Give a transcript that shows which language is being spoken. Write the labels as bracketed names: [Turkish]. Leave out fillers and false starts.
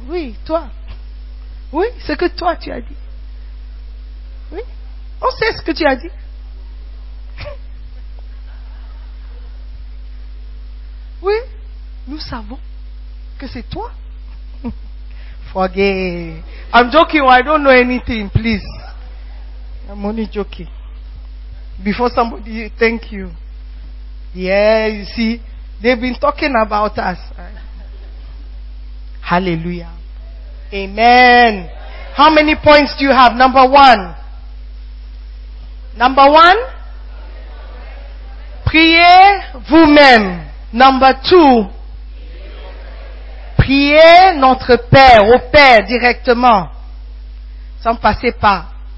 [French] Oui, toi. Oui, ce que toi tu as dit. Oui. On sait ce que tu as dit. Oui, nous savons que c'est toi. [English] Forget. I'm joking. I don't know anything, please. I'm only joking. Before somebody, thank you. Yeah, you see, they've been talking about us. Hallelujah. Amen. How many points do you have? Number one, [French] priez vous-même. [English] Number two, [French] priez notre Père, au Père directement, sans passer par.